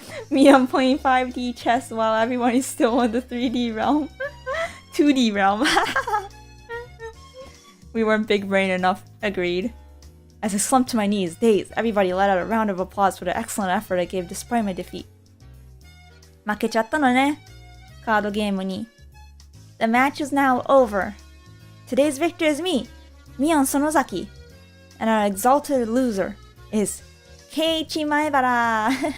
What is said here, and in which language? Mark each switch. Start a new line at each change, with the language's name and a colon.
English: Mion playing 5D chess while everyone is still in the 3D realm. 2D realm. We weren't big brain enough, agreed. As I slumped to my knees, dazed, everybody let out a round of applause for the excellent effort I gave despite my defeat.
Japanese: 負けちゃったのね、カードゲームに。
English: The match is now over. Today's victor is me, Mion Sonozaki. And our exalted loser is Keiichi Maebara.